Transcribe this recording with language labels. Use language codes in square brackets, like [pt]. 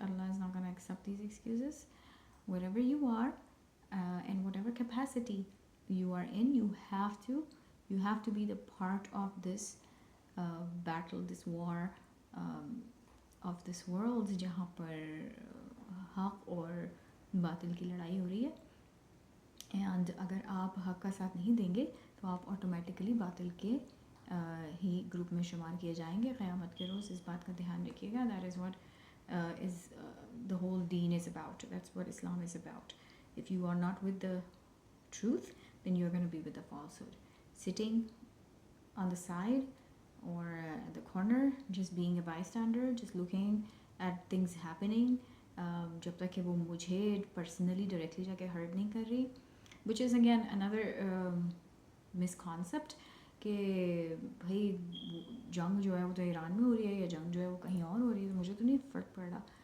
[en] Allah is not going to accept these excuses. Wherever you are, in whatever capacity you are in, you have to be the part of this battle, this war of this world, [ur] جہاں پر حق اور باطل کی لڑائی ہو رہی ہے. And اگر آپ حق کا ساتھ نہیں دیں گے تو آپ آٹومیٹکلی باطل کے ہی گروپ میں شمار کیے جائیں گے قیامت کے روز. اس بات کا دھیان رکھیے گا. [en] That is what is the whole deen is about. That's what Islam is about. If you are not with the truth, then you're going to be with the falsehood. Sitting on the side or at the corner, just being a bystander, just looking at things happening, [ur] جب تک کہ وہ مجھے [en] personally directly [ur] جا کے hurt نہیں کر رہی, [en] which is again another misconcept [ur] کہ بھائی جنگ جو ہے وہ تو ایران میں ہو رہی ہے یا جنگ جو ہے وہ کہیں اور ہو رہی ہے تو مجھے تو نہیں فرق پڑ رہا.